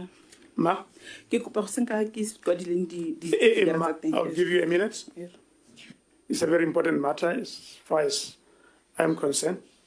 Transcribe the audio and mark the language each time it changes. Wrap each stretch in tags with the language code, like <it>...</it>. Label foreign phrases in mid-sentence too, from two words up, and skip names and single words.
<tn>Ma? Ke kopa go senka ke kwadileng di-figure Ma, tsa teng.</tn> <en>I'll give you a minute. Yes. It's a very important matter as far as I'm concerned.</en>